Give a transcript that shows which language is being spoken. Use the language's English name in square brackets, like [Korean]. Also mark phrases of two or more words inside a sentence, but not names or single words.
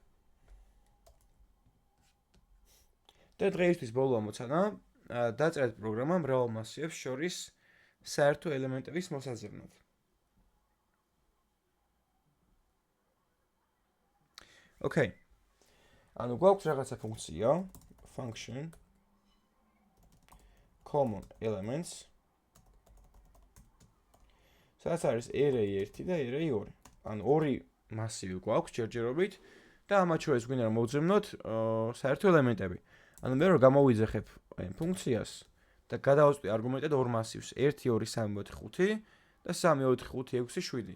[Georgian] და დღეისთვის ბოლო ამოცანა, დაწერეთ პროგრამა მრავალ მასივებს შორის საერთო ელემენტების მოსაზრნად. ოკეი. ანუ გვაქვს რაღაცა ფუნქცია, [English] function common elements, [Georgian] სადაც არის array 1 და array 2. ანუ ორი მასივი გვაქვს ჯერჯერობით და ამათ შორის გვინდა რომ მოვძებნოთ საერთო ელემენტები. ანუ მე რო გამოვიძახებ აი ფუნქციას და გადავაწყვი არგუმენტად ორ მასივს 1 2 3 4 5 და 3 4 5 6 7.